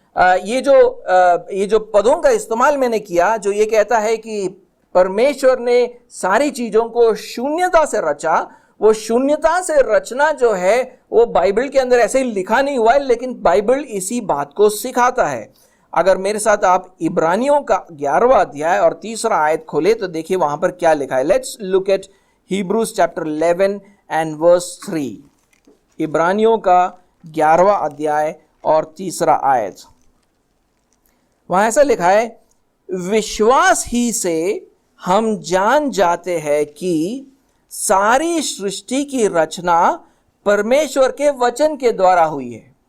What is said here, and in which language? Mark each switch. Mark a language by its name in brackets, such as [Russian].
[Hindi] ये जो पदों का इस्तेमाल मैंने किया, जो ये कहता है कि परमेश्वर ने सारी चीजों को शून्यता से रचा, वो शून्यता से रचना जो है वो बाइबल के अंदर ऐसे ही लिखा नहीं हुआ है, लेकिन बाइबल इसी बात को सिखाता है. अगर मेरे साथ आप इब्रानियों का 11वां अध्याय और 3रा आयत खोले तो देखिए वहां पर क्या लिखा है. [English] Let's look at Hebrews chapter 11 and verse 3. [Hindi] इब्रानियों का 11वां अध्याय और 3रा आयत. वहां ऐसा लिखा है, विश्वास ही से हम जान जाते हैं कि सारी सृष्टि की रचना परमेश्वर के वचन के द्वारा हुई है.